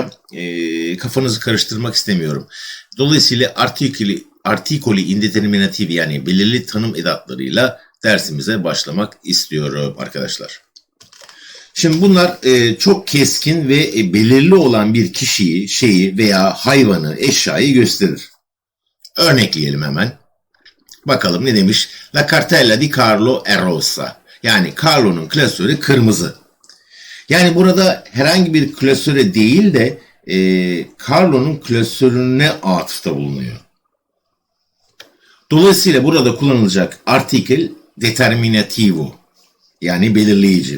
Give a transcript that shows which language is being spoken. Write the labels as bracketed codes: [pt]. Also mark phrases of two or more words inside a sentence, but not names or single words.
[tr] Kafanızı karıştırmak istemiyorum. Dolayısıyla [it] articoli indeterminativi [tr] yani belirli tanım edatlarıyla dersimize başlamak istiyorum arkadaşlar. Şimdi bunlar çok keskin ve belirli olan bir kişiyi, şeyi veya hayvanı, eşyayı gösterir. Örnekleyelim hemen. Bakalım ne demiş? [it] La cartella di Carlo è rossa. [tr] Yani Carlo'nun klasörü kırmızı. Yani burada herhangi bir klasöre değil de Carlo'nun klasörüne atıfta bulunuyor. Dolayısıyla burada kullanılacak [it] artikel determinativo [tr] yani belirleyici.